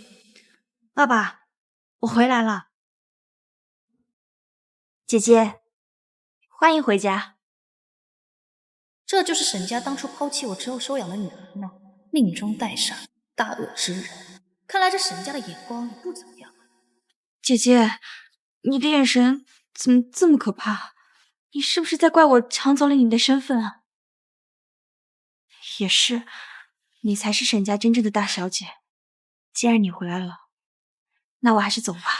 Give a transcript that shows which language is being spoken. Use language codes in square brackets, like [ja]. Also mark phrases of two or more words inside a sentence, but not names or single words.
[zh] 爸爸，我回來了。姐姐，歡迎回家。這就是沈家當初拋棄我之後收養的女兒呢，命中帶上大惡之人。看來這沈家的眼光也不怎麼樣。姐姐，你的眼神怎麼這麼可怕？你是不是在怪我搶走了你的身份啊？也是，你才是沈家真正的大小姐。既然你回来了，那我還是走吧。